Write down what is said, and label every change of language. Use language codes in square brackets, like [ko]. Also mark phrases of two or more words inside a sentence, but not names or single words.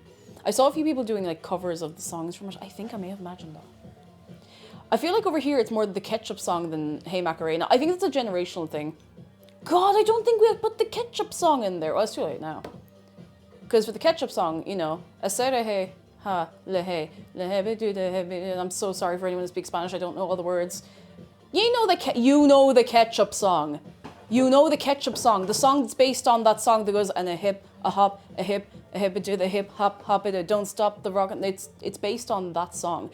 [en] I saw a few people doing like covers of the songs from it. I think I may have imagined that. I feel like over here it's more the Ketchup song than Hey Macarena. I think it's a generational thing. God, I don't think we have put the Ketchup song in there. Well, it's too late now. Because for the Ketchup song, you know, Asere he, ha, lehe, lehe, do the, I'm so sorry for anyone who speaks Spanish. I don't know all the words. You know the Ketchup song. You know the Ketchup song. The song that's based on that song that goes, and a hip, a hop, a hip, do the hip hop hop it, don't stop the rock. It's based on that song.